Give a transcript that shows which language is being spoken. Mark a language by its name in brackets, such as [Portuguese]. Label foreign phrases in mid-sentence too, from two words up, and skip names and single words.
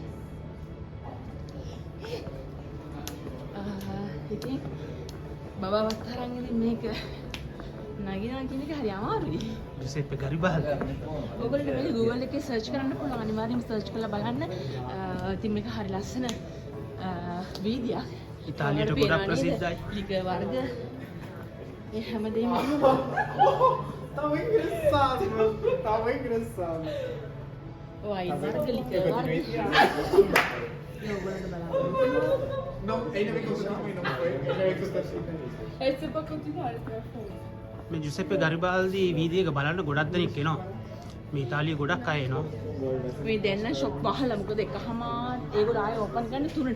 [Sinhala] ඉතින් බබාවත් තරන් ඉතින් මේක නගිනවා කියන එක හරි අමාරුයි. ජුසෙප්පි ගරිබාල්ඩි. ඔයගොල්ලෝ මේක Google එකේ සර්ච් කරන්න පුළුවන්. අනිවාර්යයෙන්ම සර්ච් කරලා බලන්න. ඉතින් මේක හරි ලස්සන වීදියක්. ඉතාලියට ගොඩක් ප්‍රසිද්ධයි. ලික වර්ග ඒ හැමදේම [Portuguese] Tava engraçado, mano. Tava engraçado. [Sinhala] ඔය වර්ග ලික වර්ග. ඔයගොල්ලෝ බලන්න. [Portuguese] Não, ainda bem que eu também não foi. Ainda bem que eu estou Esse pra continuar, [Sinhala] මේ ජුසෙප්පි ගරිබාල්ඩි වීදියේක බලන්න ගොඩක් දෙනෙක් එනවා. මේ ඉතාලියේ ගොඩක් අය එනවා. මේ දෙන්න ෂොප් වහලා මොකද එකහමාර ඒගොල්ලෝ ආයෙ ඕපන් කරන්න 3ට.